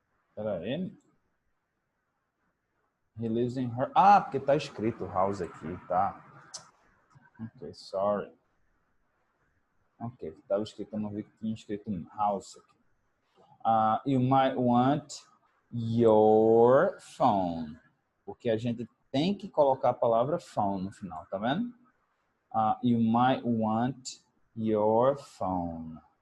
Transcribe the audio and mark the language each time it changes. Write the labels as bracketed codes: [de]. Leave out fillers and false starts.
[pt] Espera aí. [en] He lives in her. [pt] Ah, porque tá escrito house aqui, tá? [en] Ok, sorry. [pt] Ok, estava escrito, eu não vi que tinha escrito house aqui. [en] You might want your phone. [pt] Porque a gente tem que colocar a palavra phone no final, tá vendo? [en] You might want your phone.